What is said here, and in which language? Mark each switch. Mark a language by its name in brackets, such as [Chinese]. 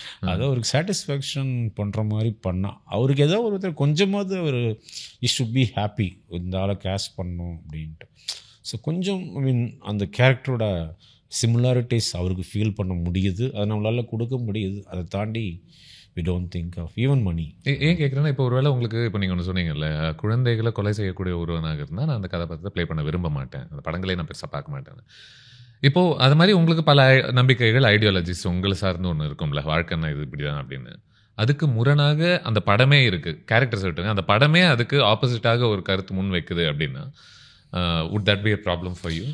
[Tamil] அதை அவருக்கு சாட்டிஸ்ஃபேக்ஷன் பண்ணுற மாதிரி பண்ணால் அவருக்கு ஏதோ ஒரு கொஞ்சமாவது அவர் [English] he should be happy, [Tamil] இந்த ஆளை கேஷ் பண்ணணும் அப்படின்ட்டு. ஸோ கொஞ்சம் ஐ மீன் அந்த கேரக்டரோட சிமிலாரிட்டிஸ் அவருக்கு ஃபீல் பண்ண முடியுது, அதை நம்மளால் கொடுக்க முடியுது. அதை தாண்டி [English] we don't think of even money. [Tamil] ஏன் கேட்குறேன்னா, இப்போ ஒருவேளை உங்களுக்கு இப்போ நீங்கள் ஒன்று சொன்னீங்கல்ல, குழந்தைகளை கொலை செய்யக்கூடிய ஒருவனாக இருந்தால் நான் அந்த கதாபாத்திரத்தை ப்ளே பண்ண விரும்ப மாட்டேன், அந்த படங்களே நான் பெருசாக பார்க்க மாட்டேன். இப்போது அது மாதிரி உங்களுக்கு பல நம்பிக்கைகள், ஐடியாலஜிஸ் உங்களை சார்ந்து ஒன்று இருக்கும்ல, வாழ்க்கைன்னா இது இப்படி தான் அப்படின்னு. அதுக்கு முரணாக அந்த படமே இருக்குது, கேரக்டர்ஸ் விட்டுங்க, அந்த படமே அதுக்கு ஆப்போசிட்டாக ஒரு கருத்து முன் வைக்குது அப்படின்னா [English] would that be a problem for you?